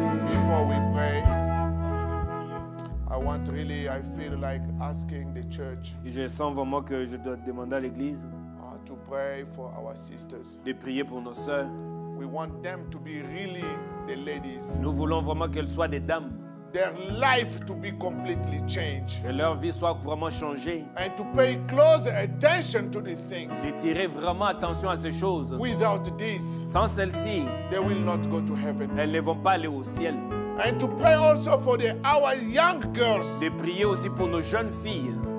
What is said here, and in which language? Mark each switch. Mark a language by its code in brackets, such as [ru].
[en] Before we pray, I feel like asking the church [fr] Et je sens vraiment que je dois demander à l'Église [en] to pray for our sisters. [fr] de prier pour nos sœurs. [en] We want them to be really the ladies. [fr] Nous voulons vraiment qu'elles soient des dames, [en] Their life to be completely changed. [fr] que leur vie soit vraiment changée, [en] And to pay close attention to these things. [fr] de tirer vraiment attention à ces choses. [en] Without this, [fr] Sans celle-ci, [en] they will not go to heaven. [fr] elles ne vont pas aller au ciel. [en] And to pray also for our young girls, [fr] De prier aussi pour nos jeunes filles,